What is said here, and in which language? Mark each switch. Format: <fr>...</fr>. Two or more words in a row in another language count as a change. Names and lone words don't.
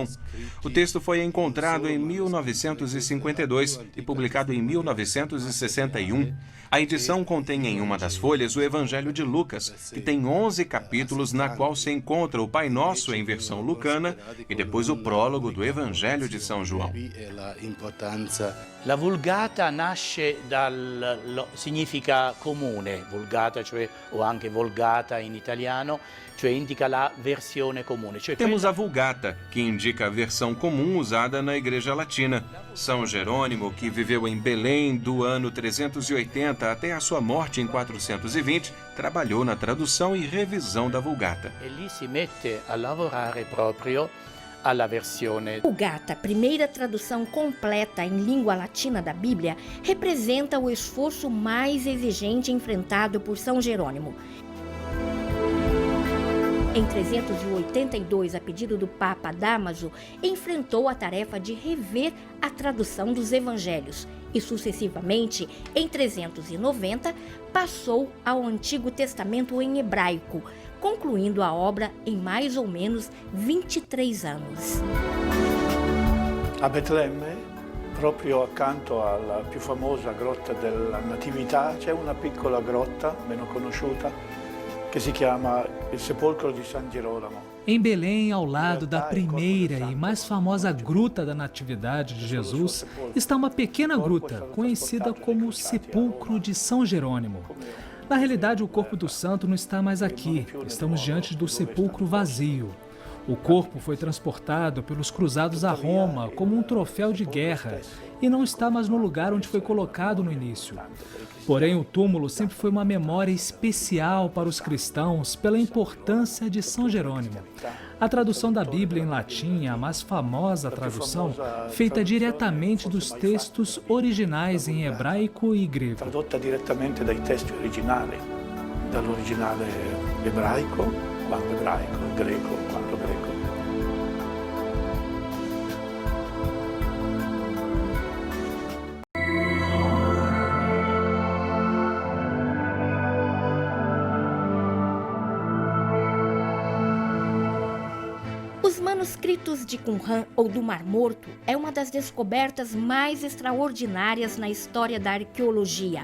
<pt>O texto foi encontrado em 1952 e publicado em 1961. A edição contém em uma das folhas o Evangelho de Lucas, que tem 11 capítulos, na qual se encontra o Pai Nosso em versão lucana e depois o prólogo do Evangelho de São João.</pt> <it>La Vulgata nasce significa comune, Vulgata, cioè, o anche Volgata in italiano, cioè indica la versione comune.</it> <pt>Temos a Vulgata, que indica a versão comum usada na Igreja Latina. São Jerônimo, que viveu em Belém do ano 380 até a sua morte em 420, trabalhou na tradução e revisão da Vulgata.</pt> <it>E lì si mette a lavorare proprio alla versione.</it> <pt>Vulgata, primeira tradução completa em língua latina da Bíblia, representa o esforço mais exigente enfrentado por São Jerônimo. Em 382, a pedido do Papa Dámaso, enfrentou a tarefa de rever a tradução dos evangelhos e, sucessivamente, em 390, passou ao Antigo Testamento em hebraico, concluindo a obra em mais ou menos 23 anos.</pt> <it>A Betlemme, proprio accanto alla più famosa grotta della Natività, c'è una piccola grotta, meno conosciuta, che si chiama il Sepolcro di San Girolamo.</it> <pt>Em Belém, ao lado da primeira e mais famosa gruta da Natividade de Jesus, está uma pequena gruta, conhecida como Sepulcro de São Jerônimo. Na realidade, o corpo do santo não está mais aqui, estamos diante do sepulcro vazio. O corpo foi transportado pelos cruzados a Roma como um troféu de guerra e não está mais no lugar onde foi colocado no início. Porém, o túmulo sempre foi uma memória especial para os cristãos pela importância de São Jerônimo. A tradução da Bíblia em latim é a mais famosa tradução, feita diretamente dos textos originais em hebraico e grego.</pt> <it>Tradotta direttamente dai testi originali, dall'originale ebraico, quando ebraico, greco, quando greco.</it> <pt>Os manuscritos de Qumran ou do Mar Morto é uma das descobertas mais extraordinárias na história da arqueologia.</pt>